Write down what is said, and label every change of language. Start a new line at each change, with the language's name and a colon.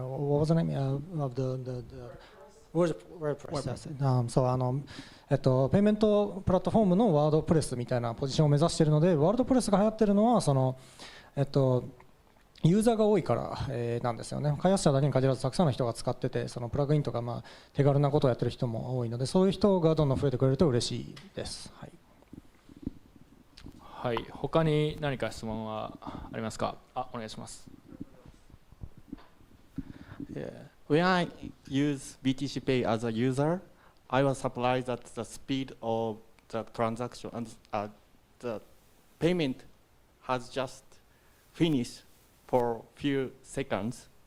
English: What was the name of the WordPress?
Japanese: そうペイメントプラットフォームのワードプレスみたいなポジションを目指しているので、ワードプレスが流行っているのはユーザーが多いから、なんですよね。開発者だけに限らずたくさんの人が使ってて、そのプラグインとか、手軽なことをやってる人も多いので、そういう人がどんどん増えてくれると嬉しいです。はい。はい、他に何か質問はありますか。お願いします。
English: When I use BTC Pay as a user, I was surprised at the speed of the transaction and the payment has just finished for few seconds.